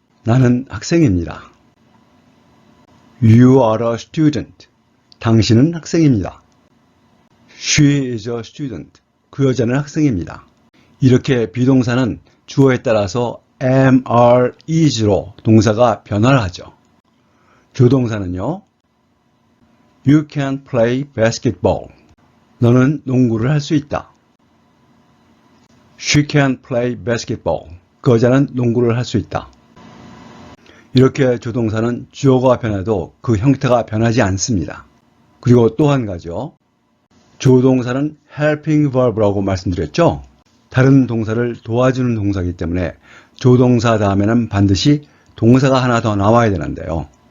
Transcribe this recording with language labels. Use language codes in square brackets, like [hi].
[ko] 나는 학생입니다. [en] You are a student. [ko] 당신은 학생입니다. [en] She is a student. [ko] 그 여자는 학생입니다. 이렇게 비동사는 주어에 따라서 am, are, is로 동사가 변화를 하죠. 조동사는요. [en] You can play basketball. [ko] 너는 농구를 할 수 있다. [en] She can play basketball. [ko] 그 여자는 농구를 할 수 있다. 이렇게 조동사는 주어가 변해도 그 형태가 변하지 않습니다. 그리고 또 한 가지요. 조동사는 helping verb라고 말씀드렸죠. 다른 동사를 도와주는 동사이기 때문에 조동사 다음에는 반드시 동사가 하나 더 나와야 되는데요.